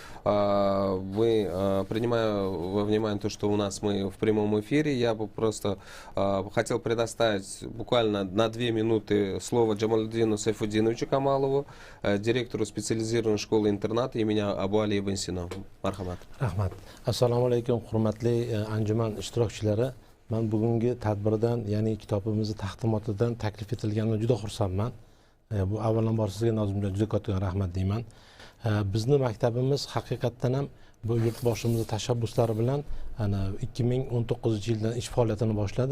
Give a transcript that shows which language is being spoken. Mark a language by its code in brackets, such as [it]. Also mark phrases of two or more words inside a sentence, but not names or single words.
[ru] Принимая во внимание то, что мы в прямом эфире, я бы просто хотел предоставить буквально на 2 минуты слово Джамалуддину Сайфуддиновичу Камалову, директору специализированной школы-интерната имени Абу Али ибн Сино. [uz] Мархамат. Rahmat. Assalomu alaykum, hurmatli anjuman ishtirokchilari. Men bugungi tadbirdan, ya'ni kitobimizni taqdimotidan taklif etilganidan juda xursandman. Bu avvalambor sizga Nozimjon juda katta rahmat deyman. Bizni maktabimiz haqiqatdan ham bu yurtboshimiz tashabbuslari bilan 2019-yildan ish faoliyatini boshladi.